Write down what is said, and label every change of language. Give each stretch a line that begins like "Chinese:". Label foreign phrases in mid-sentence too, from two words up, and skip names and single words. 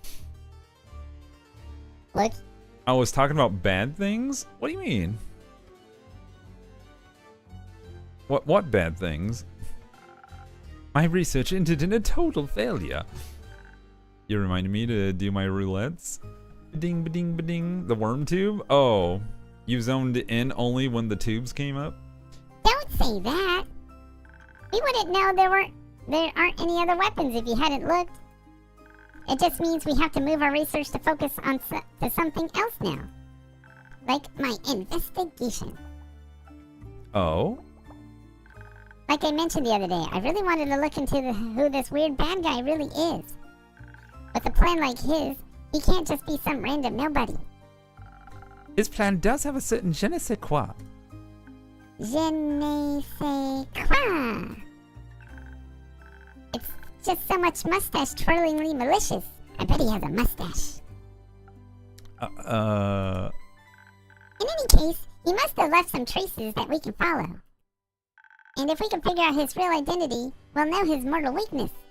English: Look, I was talking about bad things? What do you mean? What bad things? My research ended in a total failure. You reminded me to do my roulettes. Ba-ding, ba-ding, ba-ding. The worm tube? Oh, you zoned in only when the tubes came up? don't say that. We wouldn't know there aren't any other weapons if you hadn't looked. It just means we have to move our research to focus on to something else now. Like my investigation. Oh? Like I mentioned the other day, I really wanted to look into who this weird bad guy really is. With a plan like his, he can't just be some random nobody. His plan does have a certain
French: je ne sais quoi. Je ne sais quoi.
English: It's just so much mustache twirlingly malicious. I bet he has a mustache. In any case, he must have left some traces that we can follow. And if we can figure out his real identity, we'll know his mortal weakness.